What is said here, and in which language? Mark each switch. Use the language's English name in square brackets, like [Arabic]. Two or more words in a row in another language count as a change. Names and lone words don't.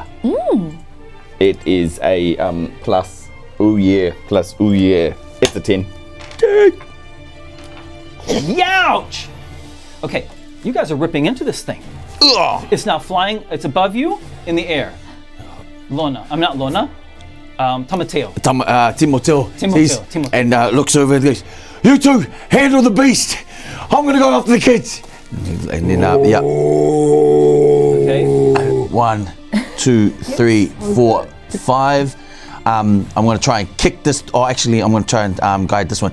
[English] It is a plus. Ooh yeah. It's a 10. Youch! Okay, you guys are ripping into this thing. Ugh. It's now flying. It's above you in the air. Lona. I'm not Lona. Tamateo. Timotel. Timotel. And looks over and goes, "You 2, handle the beast. I'm going to go after the kids." And then, yeah. Okay. 1, 2, 3, 4, 5. I'm going to try and kick this. Oh, actually, I'm going to try and guide this one.